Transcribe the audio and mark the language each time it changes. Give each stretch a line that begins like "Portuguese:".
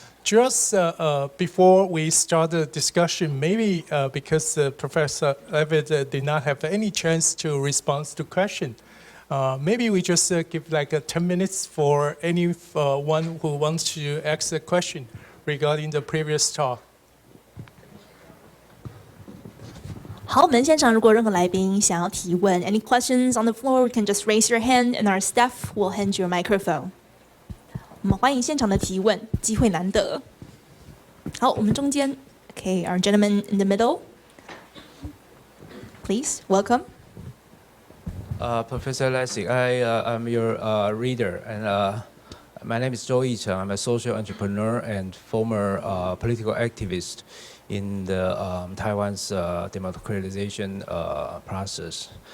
English: Just before we start the discussion, maybe because Professor Levitt did not have any chance to respond to question, maybe we just give like 10 minutes for anyone who wants to ask a question regarding the previous talk.
Chinese: 好，我们现场如果任何来宾想要提问
English: ，any questions on the floor, you can just raise your hand, and our staff will hand you a microphone.
Chinese: 我们欢迎现场的提问，机会难得。好，我们中间
English: ，Okay, our gentleman in the middle, please welcome. Professor Lessig, I'm your reader, and my name is Zhou Yicheng. I'm a social entrepreneur and former political activist in the Taiwan's democratization process.